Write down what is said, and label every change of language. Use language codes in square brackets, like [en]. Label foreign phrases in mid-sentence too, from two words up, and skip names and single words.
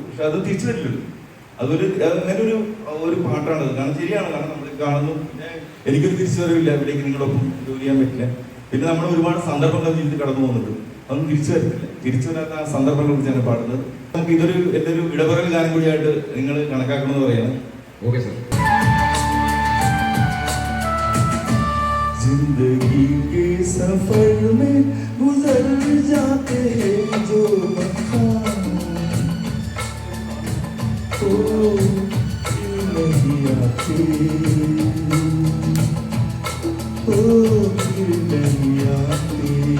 [ml] പക്ഷെ അത് തിരിച്ചു വരില്ലല്ലോ. അതൊരു അങ്ങനെ ഒരു പാട്ടാണ്. കാരണം ശരിയാണ്. കാരണം നമ്മൾ കാണുന്നു. പിന്നെ എനിക്കൊരു തിരിച്ചുവരവില്ല. ഇവിടേക്ക് നിങ്ങളൊപ്പം ജോലി ചെയ്യാൻ പറ്റില്ല. പിന്നെ നമ്മൾ ഒരുപാട് സന്ദർഭങ്ങൾ ജീവിതത്തിൽ കടന്നു പോകുന്നുണ്ട്. അതൊന്നും തിരിച്ചു വരത്തില്ല. തിരിച്ചു വരാത്ത ആ സന്ദർഭങ്ങളെ കുറിച്ചാണ് പാടുന്നത്. നമുക്ക് എന്റെ ഒരു ഇടപെടൽ ഗാനം കൂടിയായിട്ട് നിങ്ങൾ കണക്കാക്കണമെന്ന് പറയാണ്. [en] Okay sir. [hi] जिंदगी के सफर में गुजर जाते हैं जो मकाम ओ नहीं आते ओ नहीं आते.